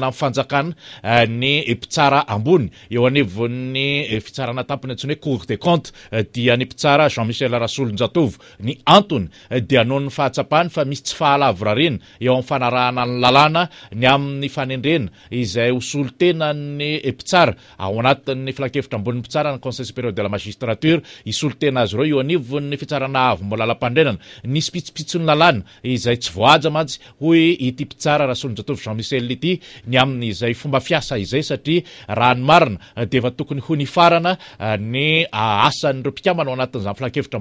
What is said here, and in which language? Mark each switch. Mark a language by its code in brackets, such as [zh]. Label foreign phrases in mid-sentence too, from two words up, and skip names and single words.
[mg] amin'ny fanjakana ny mpitsara ambony eo anivon'ny fitsarana tampony antsoina hoe Cour des comptes dia ny mpitsara Jean-Michel Rasolonjatovo ny antony dia noho ny fahatsapany fa misy tsy fahalavorarena eo amin'ny fanarahana ny lalàna ny amin'ny fanendrena izay hosolo tena ny mpitsara ao anatin'ny filan-kevitra ambony mpitsara ny Conseil supérieur de la magistrature hisolo tena azy ireo eo anivon'ny fitsarana avy mbola lam-pandrenana nisy pitsopitsony lalàna izay tsy voaja mantsy hoy ity mpitsara Rasolonjatovo Jean-Michel ity ny amin'izay fomba fiasa izay satria raha ny marina dia efa tokony ho nifarana ny asan'ireo mpikambana ao anatin'izany filan-kevitra